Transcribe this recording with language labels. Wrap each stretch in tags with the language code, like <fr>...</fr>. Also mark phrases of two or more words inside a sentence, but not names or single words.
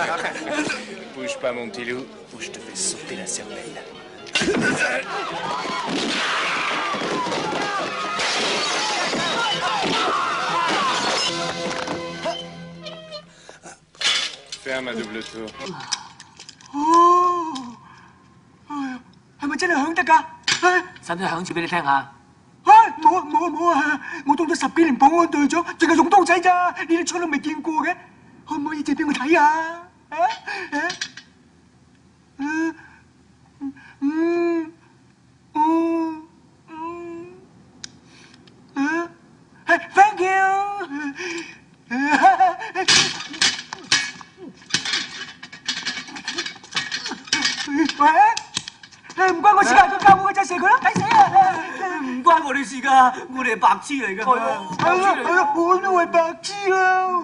<fr>Bouge pas, mon petit loup, ou je te fais sauter la cervelle. Ferme à double tour.</fr> <yue>係咪真係響得㗎？使唔使響次俾你聽下？冇啊！我當咗10幾年保安隊長，淨係用刀仔咋，呢啲槍都未見過嘅，可唔可以借俾我睇下？</yue> <en>Thank you。</en> <yue>喂，唔關我事㗎，佢教我嘅就射佢啦，抵死啊！唔關我哋事㗎，我哋係白痴嚟㗎。係啊，我都係白痴啊！</yue>